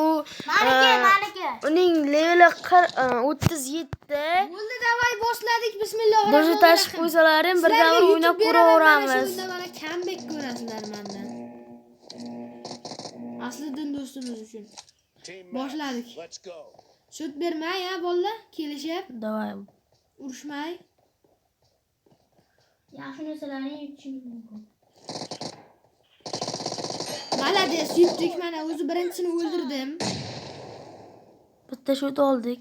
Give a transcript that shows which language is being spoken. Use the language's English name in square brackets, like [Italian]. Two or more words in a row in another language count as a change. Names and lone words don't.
[Uzbek] Maniki. uning leveli 37. Bo'ldi, davay boshladik. Bismillah. Durga tashib qo'ysalar ham birga o'ynab ko'raveramiz. Shunda mana comeback ko'rasizlar mendan. Aslidan do'stimiz uchun. Boshladik. [English] Let's go. [Uzbek] Shot bermay, ha, bolalar. Kelishib, Davay. urushmay. Yaxshi narsalarni yutishingiz mumkin. Malades, yutdik. Mana o'zi birinchisini o'ldirdim. Bitta shot oldik.